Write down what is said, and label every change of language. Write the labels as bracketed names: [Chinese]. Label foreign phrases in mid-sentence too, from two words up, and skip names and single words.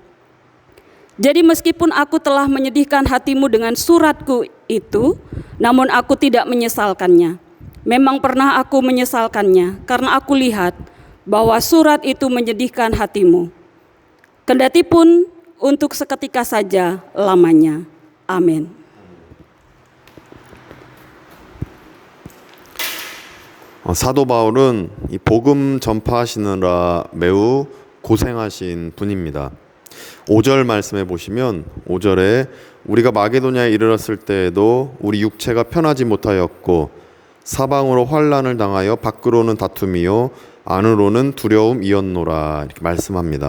[Indonesian] Jadi meskipun aku telah menyedihkan hatimu dengan suratku itu, namun aku tidak menyesalkannya. Memang pernah aku menyesalkannya, karena aku lihat bahwa surat itu menyedihkan hatimu. Kendati pun untuk seketika saja lamanya. Amin. [Korean] 사도 바울은 이 복음 전파하시느라 매우 고생하신 분입니다. 5절 말씀해 보시면 5절에 우리가 마게도냐에 이르렀을 때에도 우리 육체가 편하지 못하였고 사방으로 환난을 당하여 밖으로는 다툼이요 안으로는 두려움이었노라 이렇게 말씀합니다.